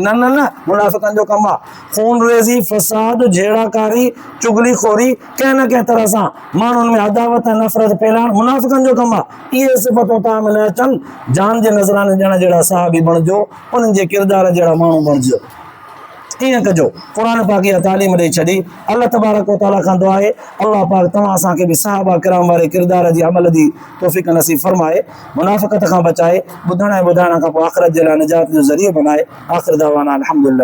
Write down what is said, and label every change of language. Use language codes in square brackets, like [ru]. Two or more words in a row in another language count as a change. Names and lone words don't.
[sd] न न न, मुनाफ़िक़नि जो कमु आहे खून रेज़ी, फ़साद, झेड़ाकारी, चुगलीखोरी, कंहिं न कंहिं तरह सां माण्हुनि में अदावत ऐं नफ़रत फैलाइणु मुनाफ़िक़नि जो कमु आहे। इहे सिफ़तूं तव्हां में न अचनि, जान जे नज़राने ॾियण जहिड़ा सहाबी बणिजो, उन्हनि जे किरदार जहिड़ा माण्हू बणिजो। ईअं कजो। क़ुर पाक इहा तालीम ॾेई छॾी। [ar] الله تبارك وتعالى [sd] खां दुआ आहे, अल्लाह पाक तव्हां असांखे बि सहाबा किराम वारे किरदार जी अमल जी तौफ़ीक़ नसीब फरमाए, मुनाफ़िक़त खां बचाए, ॿुधण ऐं ॿुधाइण खां पोइ आख़िरत जे लाइ निजात जो ज़रियो बनाए। [ar] آخر دعوانا الحمد لله.